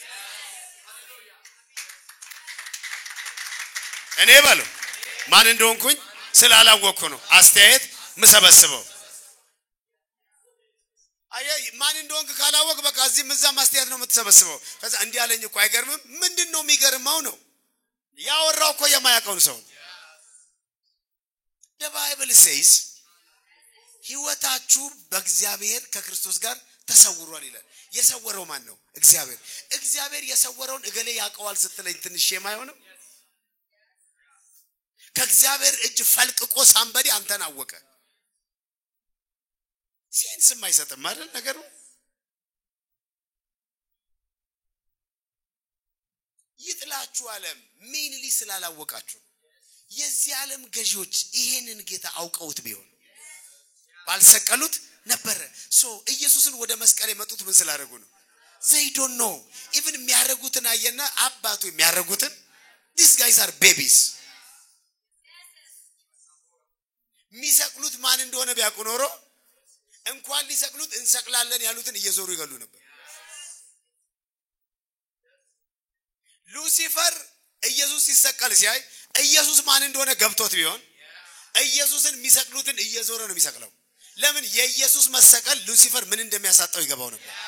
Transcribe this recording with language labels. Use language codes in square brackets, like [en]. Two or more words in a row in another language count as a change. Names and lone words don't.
[am] እኔ ባለው ማን እንደሆንኩኝ ስላላወቅኩ ነው አስተያየት ምሰበስበው አይ ማን እንደሆንክ ካላወቅ በቃ እዚህ ምዛም አስተያየት ነው የምትሰበስበው ከዛ እንዲህ ያለኝ እኮ አይገርምም ምንድነው የሚገርመው ነው ያወራው እኮ የማያውቀው ሰው [en] the Bible says [am] ህይወታችሁ በእግዚአብሔር ከክርስቶስ ጋር ተሰውሯል ይላል የሰወረው ማን ነው እግዚአብሔር የሰወረውን እገሌ ያቀዋል ስትለኝ ትንሽ የማይሆነው ከእግዚአብሔር እጅ ፈልቅቆ ሳምበዲ አንተን አወቀ ሴንስ የማይሰጥም አይደል ነገሩ ይጥላችሁ ዓለም ሜንሊ ስላላወቃችሁ የዚህ ዓለም ገዢዎች ይሄንን ጌታ አውቀውት ቢሆን ባልሰቀሉት ነበር ሶ ኢየሱስን ወደ መስቀል የመጡት ምን ስላደረጉ ነው [en] they don't know even [am] የሚያረጉትን አየና አባቱ የሚያረጉትን [en] these guys are babies [am] ሚሰቅሉት ማን እንደሆነ ቢያውቁ ኖሮ እንኳን ሊሰቅሉት እንሰቅላለን ያሉትን እየዞሩ ይገሉ ነበር ሉሲፈር ኢየሱስ ሲሰቀል ሲያይ ኢየሱስ ማን እንደሆነ ገብቶት ቢሆን ኢየሱስን ሚሰቅሉትን እየዞረ ነው የሚሰቅለው ለምን የኢየሱስ መሰቀል ሉሲፈር ምን እንደሚያሳጣው ይገባው ነበር